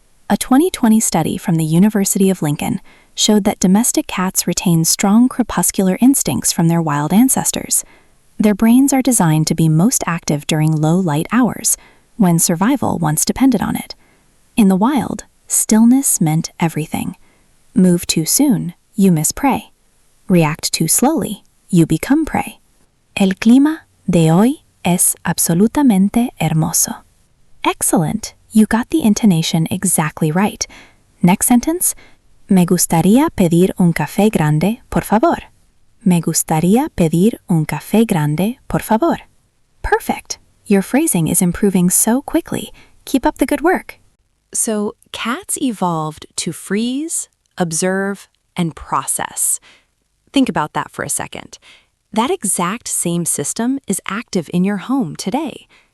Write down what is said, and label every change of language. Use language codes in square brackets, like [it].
[en] A 2020 study from the University of Lincoln showed that domestic cats retain strong crepuscular instincts from their wild ancestors. Their brains are designed to be most active during low light hours, when survival once depended on it. In the wild, stillness meant everything. Move too soon, you miss prey. React too slowly, you become prey. [es] El clima de hoy es absolutamente hermoso. [en] Excellent! You got the intonation exactly right. Next sentence. [es] Me gustaría pedir un café grande, por favor. Me gustaría pedir un café grande, por favor. [en] Perfect. Your phrasing is improving so quickly. Keep up the good work. So, cats evolved to freeze, observe, and process. Think about that for a second. That exact same system is active in your home today.